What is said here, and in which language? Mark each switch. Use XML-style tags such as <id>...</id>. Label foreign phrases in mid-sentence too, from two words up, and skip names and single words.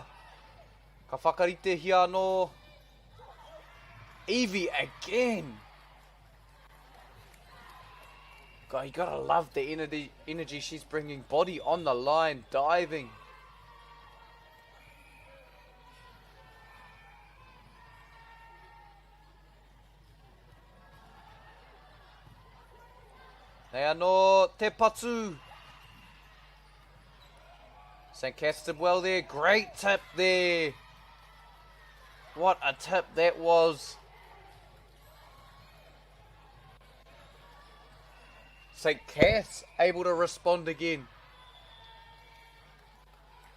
<mi>Ka whakarite hi anō. Evie again.</mi> <en>God, you gotta love the energy she's bringing. Body on the line, diving.</en> <mi>Nei anō te patu.</mi> <en>St. Cass did well there. Great tip there. What a tip that was. St. Cass able to respond again.</en>